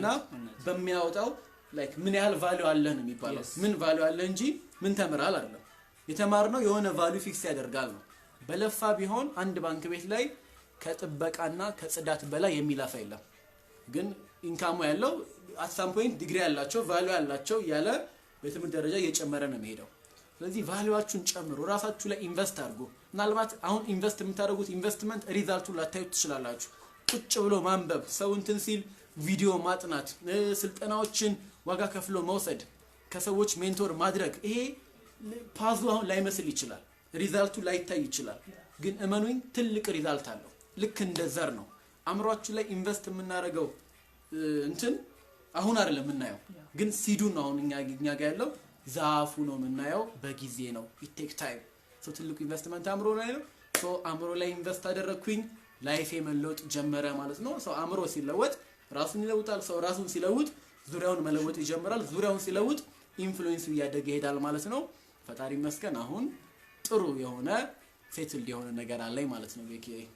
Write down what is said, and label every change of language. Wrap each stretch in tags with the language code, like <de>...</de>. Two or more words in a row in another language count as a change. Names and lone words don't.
<am>በሚያወጣው ላይክ ምን ያህል ቫልዩ አለህ ነው የሚባለው። ምን ቫልዩ አለ እንጂ ምን ተምራል አይደለም። የተማርነው የሆነ</am> <en>value fix</en> <am>ያደርጋል ነው። በለፋ ቢሆን አንድ ባንክ ቤት ላይ ከጥበቃና ከጽዳት በላይ የሚላፋ የለም። ግን ኢንካሙ ያለው</am> <en>at some point</en> <am>ዲግሪ ያላቸው ቫልዩ ያላቸው ያለ በትምህርት ደረጃ እየጨመረ ነው የሚሄደው። ስለዚህ ቫልዩአችሁን ጨምሩ፣ ራሳችሁ ላይ ኢንቨስት አድርጉ። ምናልባት አሁን ኢንቨስት የምታደርጉት ኢንቨስትመንት ሪዛልቱን ላታዩት ትችላላችሁ። ቁጭ ብሎ ማንበብ፣ ሰው እንትን ሲል ቪዲዮ ማጥናት፣ ስልጠናዎችን ዋጋ ከፍሎ መውሰድ፣ ከሰዎች ሜንቶር ማድረግ፣ ይሄ ፓዙ አሁን ላይመስል ይችላል፣ ሪዛልቱ ላይታይ ይችላል። ግን እመኑኝ ትልቅ ሪዛልት አለው። ልክ እንደ ዘር ነው። አእምሯችሁ ላይ ኢንቨስት የምናደርገው እንትን አሁን አይደለም የምናየው፣ ግን ሲዱን ነው አሁን እኛ ጋር ያለው ዛፉ ነው የምናየው። በጊዜ ነው</am> <en>it take time።</en> <am>ሶ ትልቁ ኢንቨስትመንት አእምሮ ላይ ነው። ሶ አእምሮ ላይ ኢንቨስት አደረኩኝ፣ ላይፌ መለወጥ ጀመረ ማለት ነው። ሶ አእምሮ ሲለወጥ ራሱን ይለውጣል። ሰው ራሱን ሲለውጥ ዙሪያውን መለወጥ ይጀምራል። ዙሪያውን ሲለውጥ ኢንፍሉዌንስ እያደገ ይሄዳል ማለት ነው። ፈጣሪ መስገን አሁን ጥሩ የሆነ ሴትል የሆነ ነገር አለኝ ማለት ነው። ቤኪ</am>